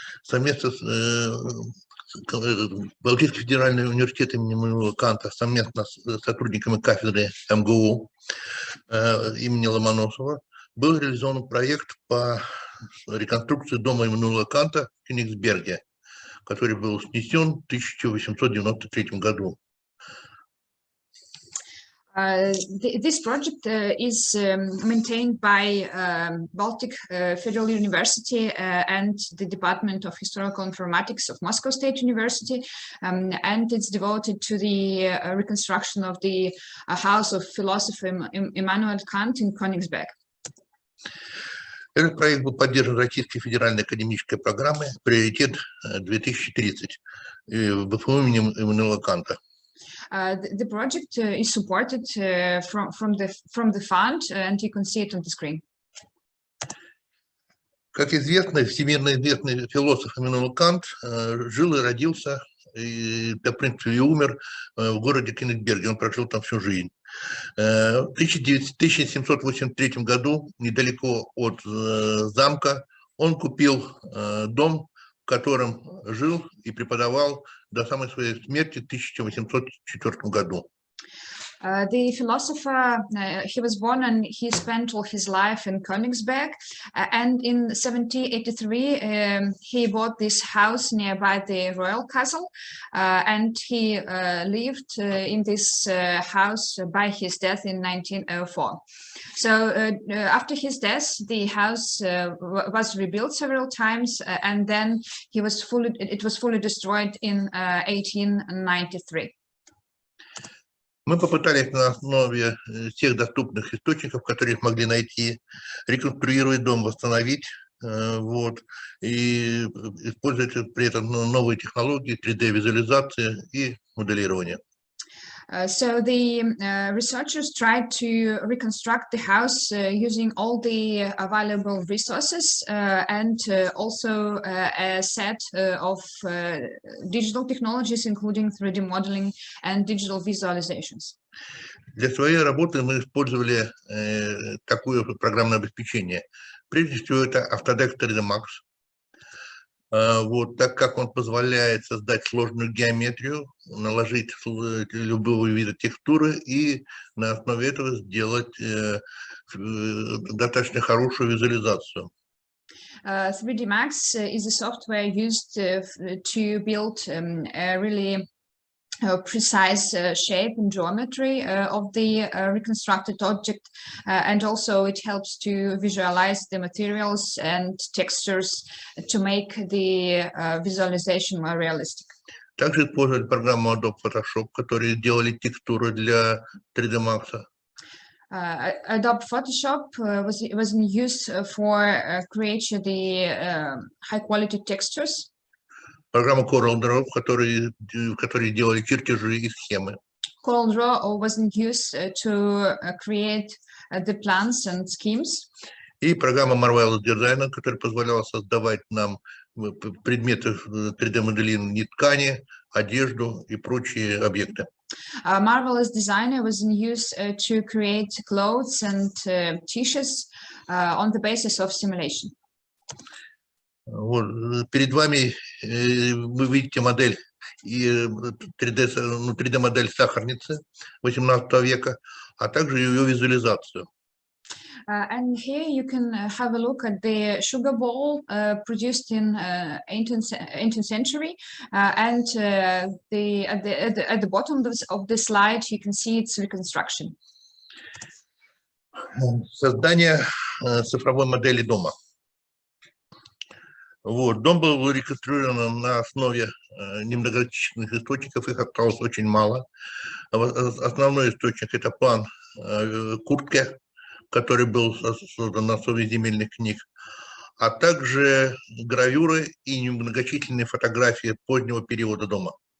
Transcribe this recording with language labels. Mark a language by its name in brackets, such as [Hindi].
[Russian] Совместно с Балтийским федеральным университетом имени Канта, совместно с сотрудниками кафедры МГУ имени Ломоносова был реализован проект по реконструкции дома Иммануила Канта в Кёнигсберге, который был снесен в 1893 году. [English] This project is maintained by Baltic Federal University and the Department of Historical Informatics of Moscow State University, and it's devoted to the reconstruction of the house of philosopher Immanuel Kant in Königsberg. [Russian] Этот проект был поддержан Российской федеральной академической программой «Приоритет 2030» ВФУ имени Иммануила Канта. [English] The project is supported from the fund, and you can see it on the screen. [Russian] Как известно, всемирно известный философ Иммануил Кант жил и родился, и, в принципе, и умер в городе Кёнигсберге. Он прожил там всю жизнь. В 1783 году, недалеко от замка, он купил дом, в котором жил и преподавал до самой своей смерти в 1804 году. [English] The philosopher, he was born and he spent all his life in Königsberg, and in 1783 he bought this house nearby the royal castle, and he lived in this house by his death in 1904. So after his death, the house was rebuilt several times, and then it was fully destroyed in 1893. [Russian] Мы попытались на основе всех доступных источников, которые могли найти, реконструировать дом, восстановить, вот, и использовать при этом новые технологии, 3D-визуализации и моделирования. [English] So the researchers tried to reconstruct the house using all the available resources and also a set of digital technologies, including 3D modeling and digital visualizations. [Russian] Для своей работы мы использовали такое программное обеспечение. Прежде всего, это Autodesk 3D Max. Вот, так как он позволяет создать сложную геометрию, наложить любого вида текстуры и на основе этого сделать достаточно хорошую визуализацию. [English] 3D Max is a software used to build a really precise shape and geometry of the reconstructed object, and also it helps to visualize the materials and textures to make the visualization more realistic. [Russian] Также использовали программу Adobe Photoshop, которые делали текстуры для 3D Max. [English] Adobe Photoshop was in use for creating the high-quality textures. [Russian] Программа CorelDRAW, которые делали чертежи и схемы. [English] CorelDRAW was in use to create the plans and schemes. [Russian] И программа Marvelous Designer, которая позволяла создавать нам предметы 3D-моделирования ткани, одежду и прочие объекты. [English] Marvelous Designer was in use to create clothes and t-shirts on the basis of simulation. [Russian] Вот, перед вами вы видите модель 3D-модель сахарницы 18 века, а также ее визуализацию. [English] And here you can have a look at the sugar bowl produced in 18th century, and at the bottom of the slide you can see its reconstruction. [Russian] Создание цифровой модели дома. Вот, дом был реконструирован на основе немногочисленных источников, их осталось очень мало. Основной источник – это план Куртке, который был создан на основе земельных книг, а также гравюры и немногочисленные фотографии позднего периода дома.